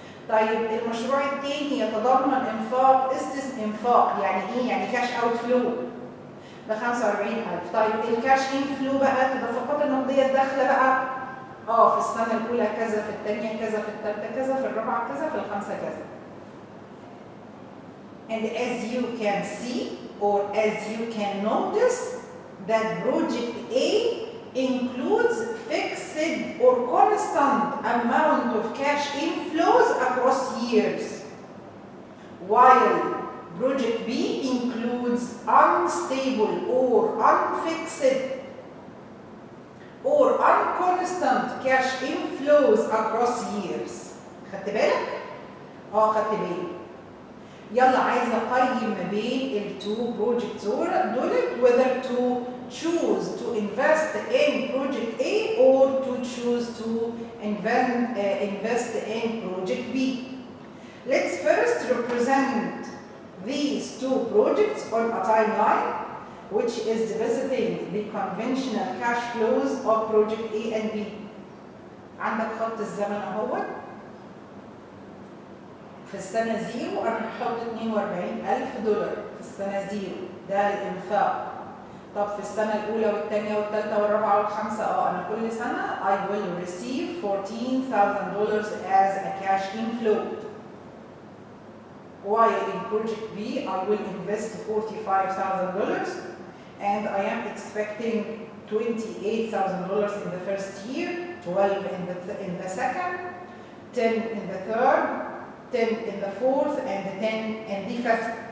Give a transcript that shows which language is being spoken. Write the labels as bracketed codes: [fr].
[ar] طيب المشروع الثاني يتضمن إنفاق يعني إيه؟ يعني كاش أوت فلو ب $45,000. طيب الكاش إن فلو بقى التدفقات النقدية الداخلة بقى في السنة الأولى كذا، في الثانية كذا، في الثالثة كذا، في الرابعة كذا، في الخامسة كذا. [en] And as you can see or as you can notice that project A includes fixed or constant amount of cash inflows across years, while project B includes unstable or unfixed or unconstant cash inflows across years. [ar] خدت بالك؟ خدت بالي. يلا عايزه اقيم ما بين التو بروجكتس دولت [en] whether to choose to invest in project A or to choose to invest in project B. Let's first represent these two projects on a timeline, which is visiting the conventional cash flows of project A and B. [ar] عندك خط الزمن اهو. في السنة زيرو أنا هحط $42,000 في السنة زيرو، ده الإنفاق. طب في السنة الأولى والثانية والثالثة والرابعة والخامسة أنا كل سنة [en] I will receive $14,000 as a cash inflow. While in project B I will invest $45,000 and I am expecting $28,000 in the first year, 12 in the second, 10 in the third, 10 in the fourth, and 10 in the fifth.